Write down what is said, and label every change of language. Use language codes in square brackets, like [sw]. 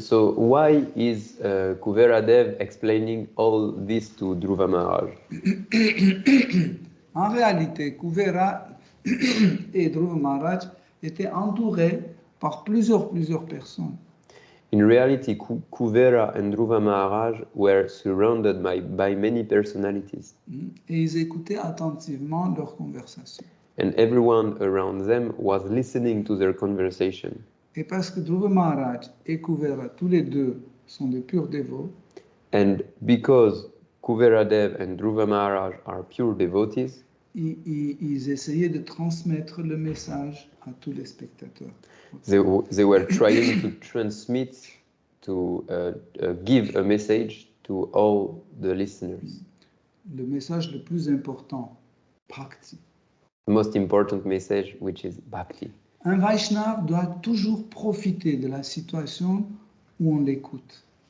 [en] So why is Kuveradev explaining all this to Dhruva Maharaj? [fr] En réalité, Kuvera et Dhruva Maharaj étaient entourés par plusieurs personnes. [en] In reality, Kuvera and Dhruva Maharaj were surrounded by many personalities, [fr] Et ils écoutaient attentivement leurs conversations. [en] and everyone around them was listening to their conversation. [fr] Et parce que Dhruva Maharaj et Kuvera, tous les deux, sont des purs dévots, [en] And because Kuveradev and Dhruva Maharaj are pure devotees, [fr] ils essayaient de transmettre le message à tous les spectateurs. [en] they were trying to transmit, to give a message to all the listeners. [fr] Le message le plus important, Bhakti. [en] The most important message, which is Bhakti. [fr] Un Vaishnav doit toujours profiter de la situation où on l'écoute.